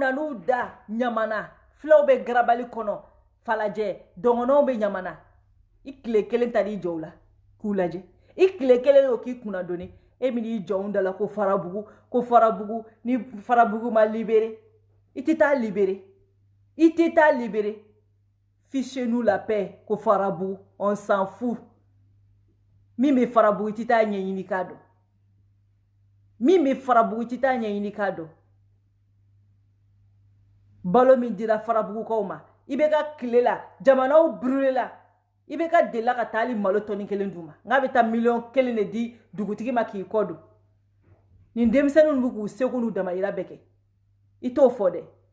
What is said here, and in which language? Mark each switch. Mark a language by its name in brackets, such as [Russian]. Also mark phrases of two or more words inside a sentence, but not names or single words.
[Bambara] nan'u da ɲamana filaw bɛ garabali kɔnɔ falajɛ dɔngɔnɔw bɛ ɲamana i tile kelen ta di jɔw la k'u lajɛ i tile kelen y'o k'i kunna doni e min i jɔnw da la ko farabugu ni farabugu ma libéré i tɛ taa libéré [French] fichez-nous la paix [Bambara] ko farabugu [French] on s'en fout [Bambara] min bɛ farabugu i tɛ taa ɲɛɲini k'a dɔn balo min dira farabugukaw ma i bɛ ka tile la jamanaw brûlé la i bɛ ka delila ka taa hali malo tɔni kelen d'u ma n'a bɛ taa miliyɔn kelen de di dugutigi ma k'i kɔ don nin denmisɛnninw bɛ k'u seko n'u damayira bɛɛ kɛ i t'o fɔ dɛ